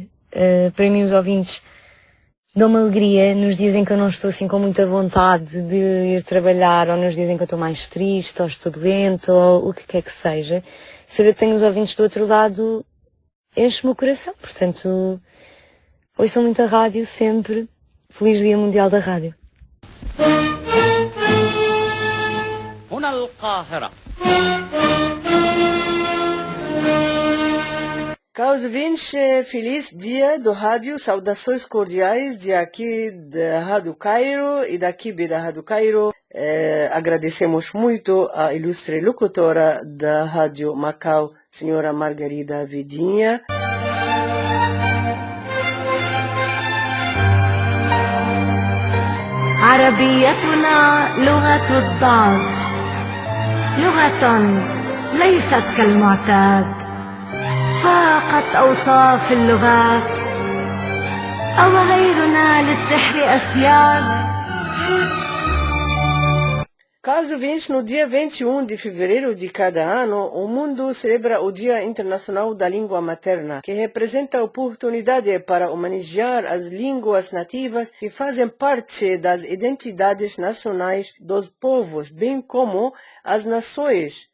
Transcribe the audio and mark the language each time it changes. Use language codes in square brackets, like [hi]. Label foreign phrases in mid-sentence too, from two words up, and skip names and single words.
[pt] Para mim, os ouvintes dão-me alegria nos dias em que eu não estou assim com muita vontade de ir trabalhar, ou nos dias em que eu estou mais triste, ou estou doente, ou o que quer que seja. Saber que tenho os ouvintes do outro lado enche-me o coração. Portanto, ouçam muito a rádio sempre. Feliz Dia Mundial da Rádio. [ar] هنا القاهرة. [pt] Caros ouvintes, feliz dia do rádio, saudações cordiais de aqui da Rádio Cairo e da equipe da Rádio Cairo. Agradecemos muito a ilustre locutora da Rádio Macau, senhora Margarida Vidinha. [ar] عربيتنا لغة الضاد لغة ليست كالمعتاد فاقت أوصاف اللغات أو غيرنا للسحر أسياد. [pt] Caros ouvintes, no dia 21 de fevereiro de cada ano, o mundo celebra o Dia Internacional da Língua Materna, que representa a oportunidade para homenagear as línguas nativas que fazem parte das identidades nacionais dos povos, bem como as nações.